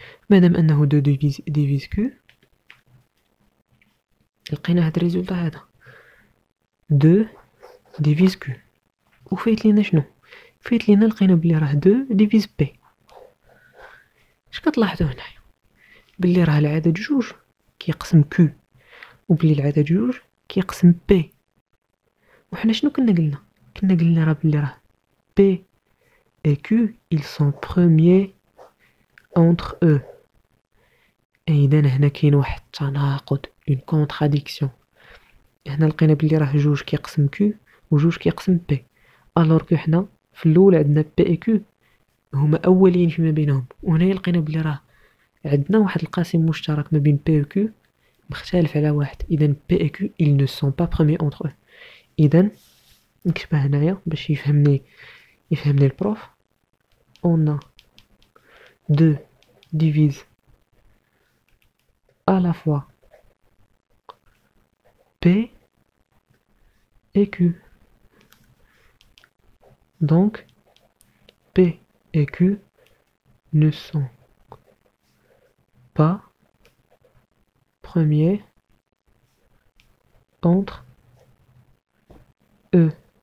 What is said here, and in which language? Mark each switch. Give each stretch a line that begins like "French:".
Arabic: مادام انه 2 ديفيز q لقينا هاد الريزولتا هذا 2 ديفيز q. وفايت لينا شنو؟ فايت لينا لقينا بلي راه 2 ديفيز بي. اش كتلاحظوا هنايا؟ بلي راه العدد جوج كيقسم q وبلي العدد جوج كيقسم بي. وحنا شنو كنا قلنا راه بلي راه
French: P et Q ils sont premiers entre eux.
Arabic: إذا هنا كاين واحد التناقض
French: une contradiction.
Arabic: هنا لقينا بلي راه جوج كيقسم Q وجوج كيقسم P الوغ كو حنا في الاول عندنا P et Q هما اولين فيما بينهم، وهنايا لقينا بلي راه عندنا واحد القاسم مشترك ما بين P و Q مختلف على واحد.
French: إذا P et Q ils ne sont pas premiers entre eux.
Arabic: إذا نكتبها هنايا باش يفهمني البروف.
French: on a 2 divise à la fois P et Q. Donc P et Q ne sont pas premiers entre eux.